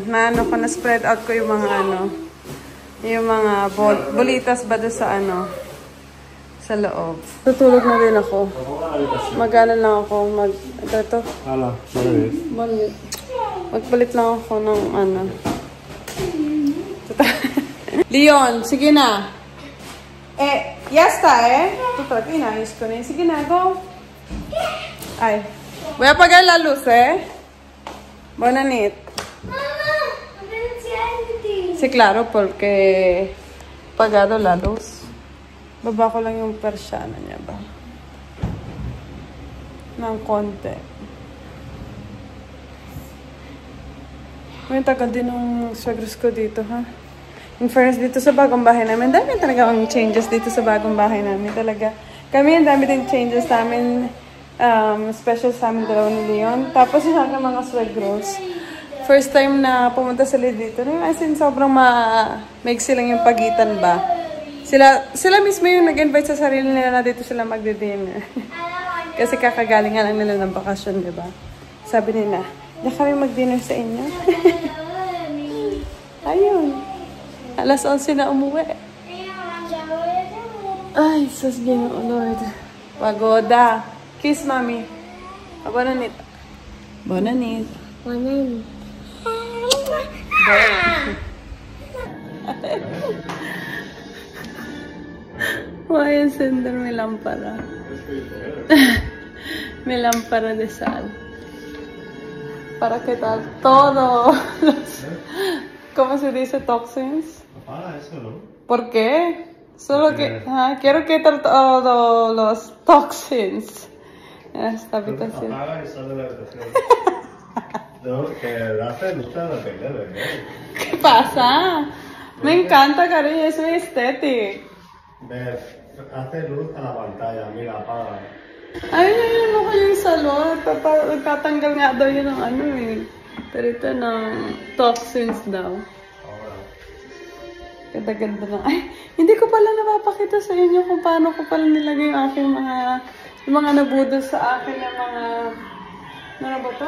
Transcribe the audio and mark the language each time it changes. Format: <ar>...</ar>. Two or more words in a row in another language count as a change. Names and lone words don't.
<tl>Na-ano ko, na-spread out ko yung mga ano. Yung mga bolitas ba doon sa ano. Sa loob. Tutulog na din ako. Mag-ano lang ako. Ito. Hala, sorry. Magpalit lang ako ng ano. Leon, sige na.</tl> <es>Ya está,</es> <tl>Ito talaga, inayos ko na yun. Sige na, go. Ay.</tl> <es>Voy a apagar la luz,</es> <ca>Buena nit.</ca> <es>Mamá, enciende. Sí, claro, porque apagado la luz.</es> <tl>Baba ko lang yung persiana niya ba. Ng konti. May tagal din ng swegros ko dito, ha?</tl> <en>In fairness,</en> <tl>dito sa bagong bahay namin, dami talaga ang changes dito sa bagong bahay namin. Talaga. Kami, ang dami din changes namin. Special sa amin dalawa ni Leon. Tapos yung aking mga swegros.</tl> <en>First time</en> <tl>na pumunta sila dito.</tl> <en>As in,</en> <tl>sobrang maigsi lang yung pagitan ba. Sila mismo yung nag-invite sa sarili nila na dito sila magdi-dinner. Kasi kakagaling nga lang nila ng bakasyon, di ba? Sabi nila, di kami mag-dinner sa inyo. Ayun. Alas 11 na umuwi.</tl> <ceb>Ay, sus Ginoo, Lord.</ceb> <ca>Pagoda. Kiss, Mami. Bonanit. Bonanit. Bonanit. Bonanit.</ca> <es>May encender, may lampara. May lampara de sal. Para quitar todo. ¿Cómo se dice toxins? Apaga eso, ¿no? ¿Por qué? Solo que quiero quitar todos los toxins en esta habitación. Apaga y sale de la habitación. No, que hace luz a la tele, ¿verdad? ¿Qué pasa? Me encanta, cariño, es muy estético. Hace luz a la pantalla, mira, apaga.</es> <tl>Ay, ano ko yung salon. Tatanggal nga daw yun ng ano eh. Pero ito ng toxins daw.</tl> <es>Ahora.</es> <tl>Ganda-ganda na. Ay, hindi ko pala napapakita sa inyo kung paano ko pala nilagay yung aking yung mga nabudol sa akin ng mga, ano ba to?</tl>